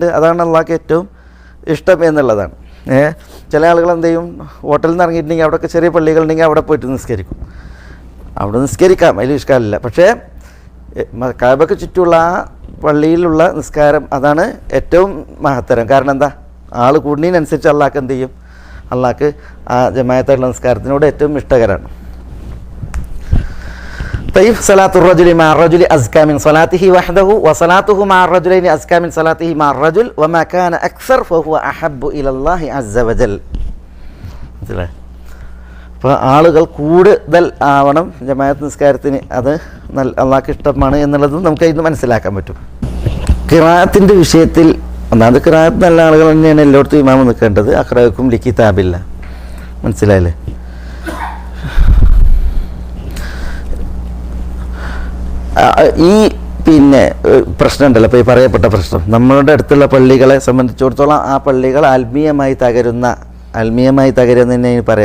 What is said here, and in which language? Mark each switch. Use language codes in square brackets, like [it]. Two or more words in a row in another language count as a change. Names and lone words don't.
[ml] അതാണ് അള്ളാഹ്ക്ക് ഏറ്റവും ഇഷ്ടം എന്നുള്ളതാണ്. ചില ആളുകൾ എന്ത് ചെയ്യും, ഹോട്ടലിൽ നിന്ന് ഇറങ്ങിയിട്ടുണ്ടെങ്കിൽ അവിടെയൊക്കെ ചെറിയ പള്ളികളുണ്ടെങ്കിൽ അവിടെ പോയിട്ട് നിസ്കരിക്കും. അവിടെ നിസ്കരിക്കാം, അതിൽ ഇഷ്കാലില്ല. പക്ഷേ കഅബയ്ക്ക് ചുറ്റുമുള്ള ആ പള്ളിയിലുള്ള നിസ്കാരം അതാണ് ഏറ്റവും മഹത്തരം. കാരണം എന്താ, ആൾ കൂടുന്നതിനനുസരിച്ച് അള്ളാഹ്ക്ക് എന്ത് ചെയ്യും, അള്ളാഹ്ക്ക് ആ ജമാഅത്തായിട്ടുള്ള നിസ്കാരത്തിനോട് ഏറ്റവും ഇഷ്ടകരമാണ്. [ar] طيب صلاة الرجل مع الرجل أزكى من صلاته وحده وصلاته مع الرجلين أزكى من صلاته مع الرجل وما كان أكثر فهو أحب إلى الله عز وجل. [ml] അപ്പോൾ ആളുകൾ കൂടുതൽ ആവണം ജമാഅത്ത് നിസ്കാരത്തിന്, അത് അള്ളാഹ്ക്ക് ഇഷ്ടമാണ് എന്നുള്ളതും നമുക്ക് ഇന്ന് മനസ്സിലാക്കാൻ പറ്റും. ഖിറാഅത്തിൻ്റെ വിഷയത്തിൽ ഒന്നാമത് ഖിറാഅത്ത് നല്ല ആളുകൾ തന്നെയാണ് എല്ലായിടത്തും ഇമാമ് നിൽക്കേണ്ടത്. [ar] أقرؤكم لكتاب الله, [ml] മനസ്സിലായില്ലേ? ഈ പ്രശ്നം ഉണ്ടല്ലോ, ഇപ്പോൾ ഈ പറയപ്പെട്ട പ്രശ്നം നമ്മളുടെ അടുത്തുള്ള പള്ളികളെ സംബന്ധിച്ചിടത്തോളം ആ പള്ളികൾ ആത്മീയമായി തകരുന്നതന്നെ പറയാം.